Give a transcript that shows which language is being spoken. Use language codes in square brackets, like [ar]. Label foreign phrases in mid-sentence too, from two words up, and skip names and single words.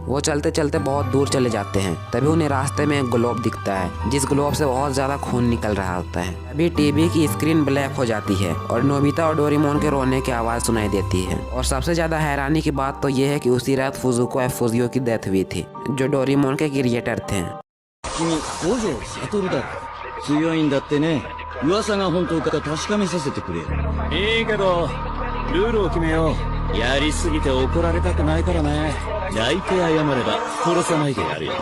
[hi] वो चलते चलते बहुत दूर चले जाते हैं। तभी उन्हें रास्ते में एक ग्लोब दिखता है, जिस ग्लोब से बहुत ज्यादा खून निकल रहा होता है। अभी टीवी की स्क्रीन ब्लैक हो जाती है और नोबिता और डोरेमोन के रोने की आवाज सुनाई देती है। और सबसे ज्यादा हैरानी की बात तो ये है कि उसी रात फुजुको और फुजियो की डेथ हुई थी, जो डोरेमोन के क्रिएटर थे। [ja] 強いんだってね。噂が本当か確かめさせてくれ。いいけどルールを決めよう。やりすぎて怒られたくないからね。泣いて謝れば殺さないでやるよ。